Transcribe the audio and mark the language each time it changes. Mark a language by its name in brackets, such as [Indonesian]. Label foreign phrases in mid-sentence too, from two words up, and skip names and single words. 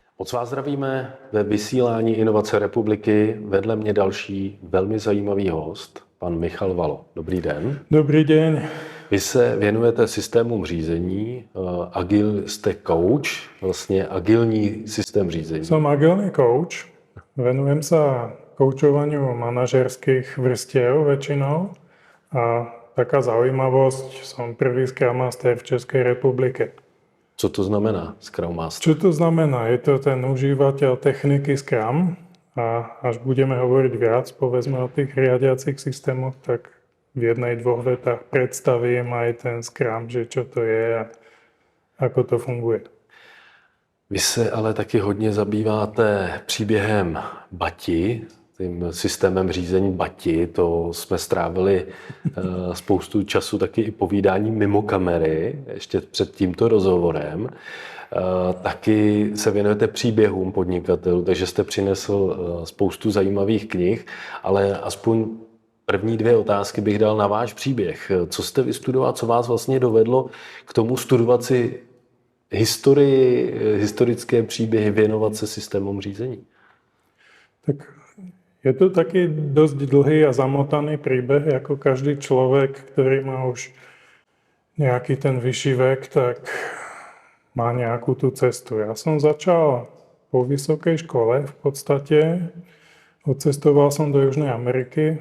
[Czech] Moc vás zdravíme ve vysílání Inovace republiky. Vedle mě další velmi zajímavý host, pan Michal Valo. Dobrý den. [Slovak] Dobrý deň. [Czech] Vy se věnujete systémům řízení, agil jste coach, vlastně agilní systém řízení. [Slovak] Som agilný coach. Venujem sa koučovaniu manažerských vrstiev väčšinou. A taká zaujímavosť, som prvý Scrum Master v Českej republike. [Czech] Co to znamená Scrum Master? [Slovak] Čo to znamená? Je to ten užívateľ techniky Scrum. A až budeme hovoriť viac, povedzme o tých riadiacich systémoch, tak v jednej, dvoch vetách predstavím aj ten Scrum, že čo to je a ako to funguje. [Czech] Vy se ale taky hodně zabýváte příběhem Bati, tím systémem řízení Bati. To jsme strávili spoustu času taky i povídání mimo kamery, ještě před tímto rozhovorem. Taky se věnujete příběhům podnikatelů, takže jste přinesl spoustu zajímavých knih, ale aspoň první dvě otázky bych dal na váš příběh. Co jste vystudoval, co vás vlastně dovedlo k tomu studovat si historii, historické příběhy, věnovat se systémům řízení? [Slovak] Tak je to taký dosť dlhý a zamotaný príbeh, ako každý človek, ktorý má už nejaký ten vyšší vek, tak má nejakú tú cestu. Ja som začal po vysokej škole v podstate. Odcestoval som do Južnej Ameriky.